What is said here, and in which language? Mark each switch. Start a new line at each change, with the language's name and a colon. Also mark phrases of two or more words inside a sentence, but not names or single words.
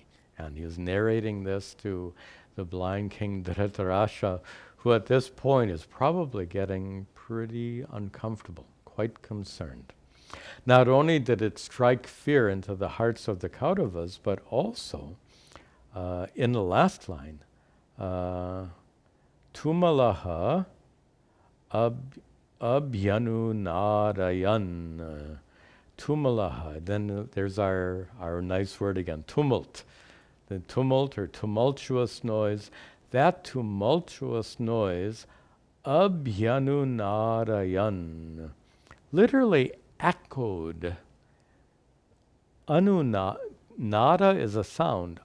English: And he is narrating this to the blind king Dhritarashtra, who at this point is probably getting pretty uncomfortable, quite concerned. Not only did it strike fear into the hearts of the Kauravas, but also in the last line,
Sanskrit: तुमुलः अभ्यनुनादयन्.
English: Tumalaha. Then there's our nice word again, tumult. The tumult or tumultuous noise. That tumultuous noise, abhyanunarayan, literally echoed. Nada is a sound.